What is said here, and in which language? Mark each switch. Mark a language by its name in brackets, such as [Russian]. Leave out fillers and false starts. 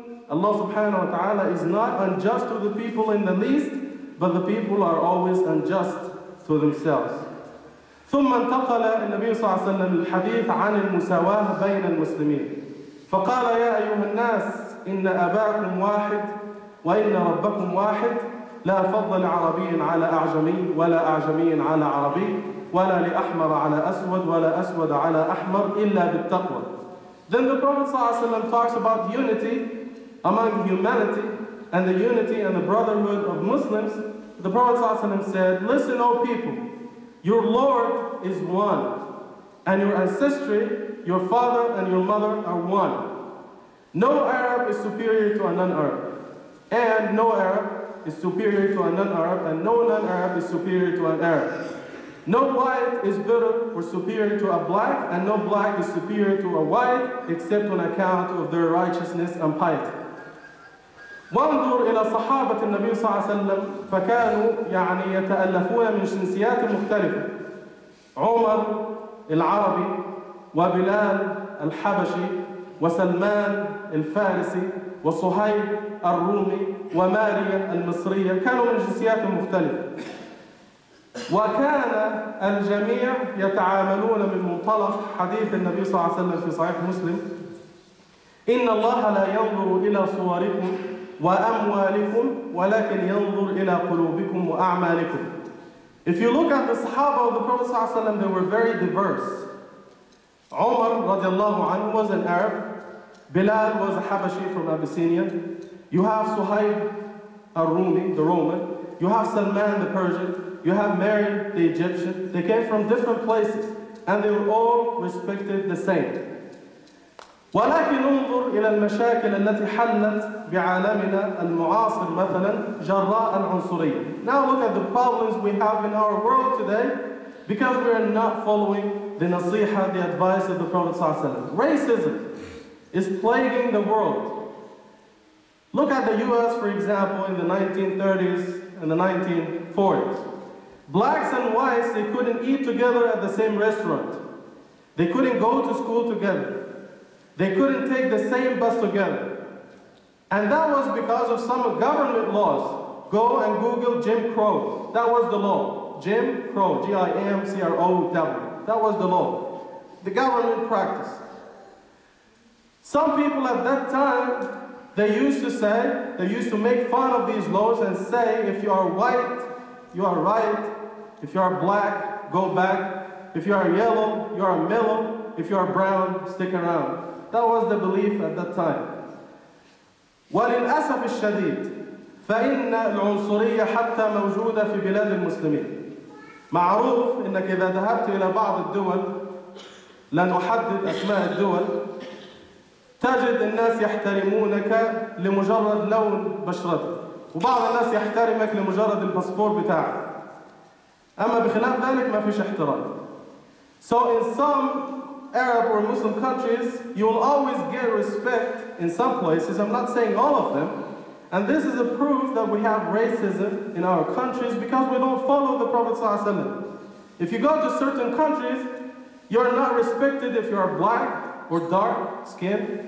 [English] Allah subhanahu wa ta'ala is not unjust to the people in the least, but the people are always unjust to themselves. [Arabic] ثم انتقل النبي صلى الله عليه وسلم الحديث عن المساواة بين المسلمين فقال يا أيها الناس إن أباكم واحد وإن ربكم واحد لا فضل لعربي على أعجمي ولا أعجمي على عربي ولا لأحمر على أسود ولا أسود على أحمر إلا بالتقوى. [English] Then the Prophet [Arabic] صلى الله عليه وسلم [English] talks about unity among humanity and the unity and the brotherhood of Muslims. The Prophet [Arabic] صلى الله عليه وسلم [English] said, listen, O people, your Lord is one, and your ancestry, your father and your mother are one. No Arab Arab is superior to a non-Arab. And no Arab is superior to a non-Arab, and no non-Arab is superior to an Arab. No white is better or superior to a black, and no black is superior to a white, except on account of their righteousness and piety. [Arabic] وانظر إلى صحابة النبي صلى الله عليه وسلم فكانوا يعني يتألفون من جنسيات مختلفة. عمر العربي وبلال الحبشي وسلمان الفارسي وصهيب الرومي وماريا المصرية كانوا من جنسيات مختلفة. وكان الجميع يتعاملون من منطلق حديث النبي صلى الله عليه وسلم في صحيح مسلم: إن الله لا ينظر إلى صوركم وأموالكم ولكن ينظر إلى قلوبكم وأعمالكم. [English] If you look at the Sahaba of the Prophet [Arabic] صلى الله عليه وسلم, [English] they were very diverse. Umar radiallahu anhu was an Arab. Bilal was a Habashi from Abyssinia. You have Suhaib al-Rumi, the Roman. You have Salman the Persian. You have Mary the Egyptian. They came from different places and they were all respected the same. [Arabic] ولكن انظر إلى المشاكل التي حلت بعالمنا المعاصر مثلا جراء العنصرية. [English] Now look at the problems we have in our world today because we are not following the nasiha, the advice of the Prophet ﷺ. Racism is plaguing the world. Look at the US, for example, in the 1930s and the 1940s. Blacks and whites, they couldn't eat together at the same restaurant. They couldn't go to school together. They couldn't take the same bus together. And that was because of some government laws. Go and Google Jim Crow. That was the law. Jim Crow, G-I-M-C-R-O-W. That was the law. The government practice. Some people at that time, they used to make fun of these laws and say, if you are white, you are right. If you are black, go back. If you are yellow, you are mellow. If you are brown, stick around. That was the belief at that time. [Arabic] وللأسف الشديد فإن العنصرية حتى موجودة في بلاد المسلمين. معروف إنك إذا ذهبت إلى بعض الدول، لن أحدد أسماء الدول، تجد الناس يحترمونك لمجرد لون بشرتك، وبعض الناس يحترمك لمجرد الباسبور بتاعك. أما بخلاف ذلك ما فيش احترام. [English] So in some Arab or Muslim countries, you will always get respect in some places. I'm not saying all of them. And this is a proof that we have racism in our countries because we don't follow the Prophet ﷺ. If you go to certain countries, you're not respected if you are black or dark skin.